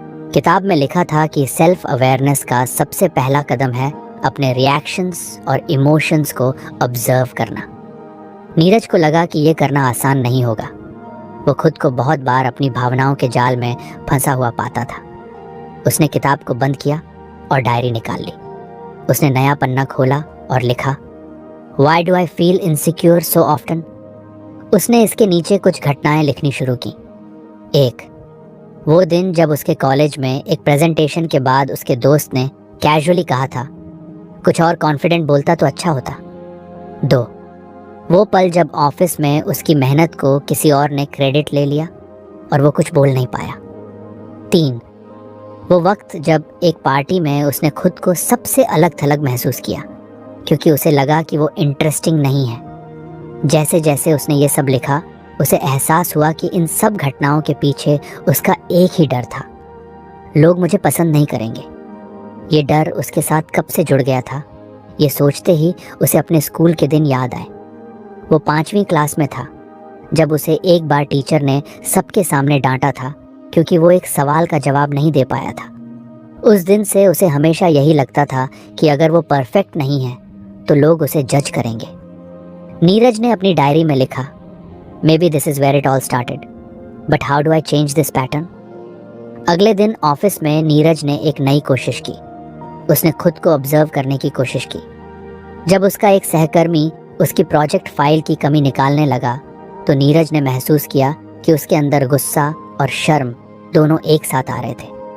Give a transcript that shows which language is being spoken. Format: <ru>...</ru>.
<hi>किताब में लिखा था कि सेल्फ अवेयरनेस का सबसे पहला कदम है अपने रिएक्शंस और इमोशंस को ऑब्जर्व करना। नीरज को लगा कि ये करना आसान नहीं होगा। वो खुद को बहुत बार अपनी भावनाओं के जाल में फंसा हुआ पाता था। उसने किताब को बंद किया और डायरी निकाल ली। उसने नया पन्ना खोला और लिखा,</hi> <en>Why do I feel insecure so often?</en> <hi>उसने इसके नीचे कुछ घटनाएं लिखनी शुरू की। एक, वो दिन जब उसके कॉलेज में एक प्रेजेंटेशन के बाद उसके दोस्त ने कैजुअली कहा था, कुछ और कॉन्फिडेंट बोलता तो अच्छा होता। 2, वो पल जब ऑफिस में उसकी मेहनत को किसी और ने क्रेडिट ले लिया और वो कुछ बोल नहीं पाया। 3, वो वक्त जब एक पार्टी में उसने खुद को सबसे अलग थलग महसूस किया क्योंकि उसे लगा कि वो इंटरेस्टिंग नहीं है। जैसे जैसे उसने ये सब लिखा, उसे एहसास हुआ कि इन सब घटनाओं के पीछे उसका एक ही डर था, लोग मुझे पसंद नहीं करेंगे। ये डर उसके साथ कब से जुड़ गया था, ये सोचते ही उसे अपने स्कूल के दिन याद आए। वो 5वीं क्लास में था जब उसे एक बार टीचर ने सबके सामने डांटा था क्योंकि वो एक सवाल का जवाब नहीं दे पाया था। उस दिन से उसे हमेशा यही लगता था कि अगर वो परफेक्ट नहीं है तो लोग उसे जज करेंगे। नीरज ने अपनी डायरी में लिखा,</hi> <en>Maybe this is where it all started, but how do I change this pattern?</en> <hi>अगले दिन ऑफिस में नीरज ने एक नई कोशिश की। उसने खुद को ऑब्जर्व करने की कोशिश की। जब उसका एक सहकर्मी उसकी प्रोजेक्ट फाइल की कमी निकालने लगा तो नीरज ने महसूस किया कि उसके अंदर गुस्सा और शर्म दोनों एक साथ आ रहे थे।</hi>